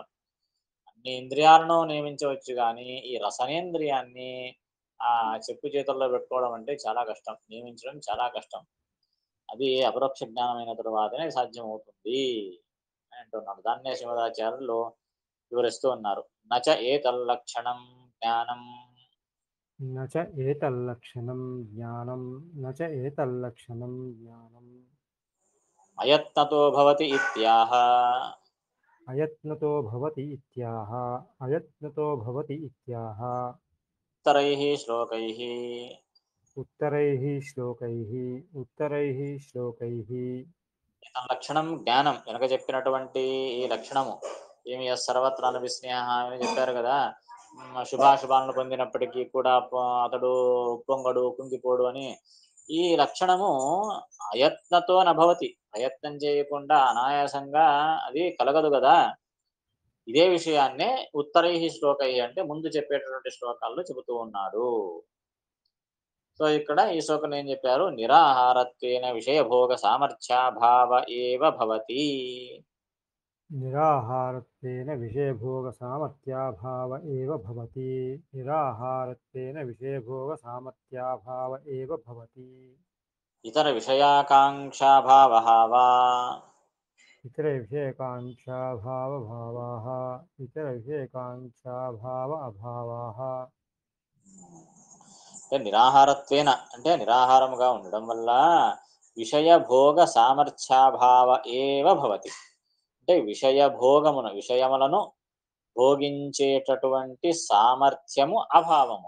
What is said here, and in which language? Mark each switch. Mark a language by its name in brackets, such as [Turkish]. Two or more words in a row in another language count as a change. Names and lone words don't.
[Telugu] అన్ని ఇంద్రియాలను నియమించవచ్చు కానీ ఈ రసనేంద్రియాన్ని చెప్పు చేతుల్లో పెట్టుకోవడం అంటే చాలా కష్టం, నియమించడం చాలా కష్టం. అది అపరోక్ష జ్ఞానమైన తరువాతనే సాధ్యం అవుతుంది అని అంటున్నాడు. దాన్నే శ్రీమదాచార్యులు వివరిస్తూ ఉన్నారు. [Sanskrit] నచ ఏతల్లక్షణం జ్ఞానం, न च एतल्लक्षणं ज्ञानं न च एतल्लक्षणं ज्ञानम् అయత్నతో భవతి ఇత్యాహ. अयत्नतो भवति इत्याह अयत्नतो भवति इत्याह ఉత్తరైః శ్లోకైః उत्तरैः श्लोकैः లక్షణం జ్ఞానం. [Telugu] వెనక చెప్పినటువంటి ఈ లక్షణము ఏమి, [Sanskrit] సర్వత్రా విస్నేహ [Telugu] అని చెప్పారు కదా. శుభాశుభాలను పొందినప్పటికీ కూడా అతడు పొంగడు, కుంగిపోడు అని. ఈ లక్షణము [Sanskrit] అయత్నతో నభవతి, [Telugu] ప్రయత్నం చేయకుండా అనాయాసంగా అది కలగదు కదా. ఇదే విషయాన్నే [Sanskrit] ఉత్తరై శ్లోకై [Telugu] అంటే ముందు చెప్పేటటువంటి శ్లోకాల్లో చెబుతూ ఉన్నాడు. సో ఇక్కడ ఈ శ్లోకం ఏం చెప్పారు, [Sanskrit] నిరాహారత్వేన విషయభోగ సామర్థ్యాభావ ఏవ భవతి. निराहारत्वेन विषयभोगसामर्थ्याभाव एव भवति निराहारत्वेन विषयभोगसामर्थ्याभाव एव भवति ఇతర విషయాకాంక్షాభావః వా. इतरविषयकाङ्क्षाभावभावाः इतरविषयकाङ्क्षाभाव अभावाः [Telugu] నిరాహారత్వేన అంటే నిరాహారముగా ఉండడం వల్ల [Sanskrit] విషయ భోగ సామర్థ్యాభావ ఏవ భవతి. [Telugu] అంటే విషయములను భోగించేటటువంటి సామర్థ్యము అభావము.